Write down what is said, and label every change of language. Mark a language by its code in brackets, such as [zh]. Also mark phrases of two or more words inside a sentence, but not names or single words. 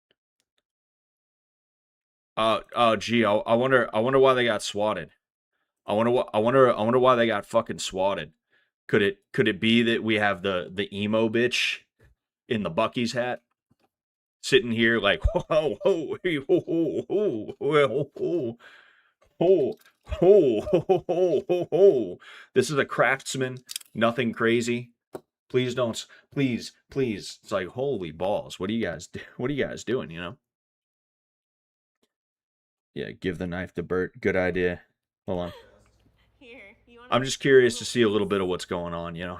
[en] Gee, I wonder why they got swatted. I wonder why they got fucking swatted. Could it be that we have the emo bitch in the Bucky's hat? Sitting here like, ho, ho, hey, ho, ho, ho, ho, ho, ho, ho, ho, ho, ho, ho. This is a craftsman, nothing crazy. Please don't, please. It's like, holy balls. What are you guys doing, you know? Yeah, give the knife to Bert. Good idea. Hold on. I'm just curious to see a little bit of what's going on, you know.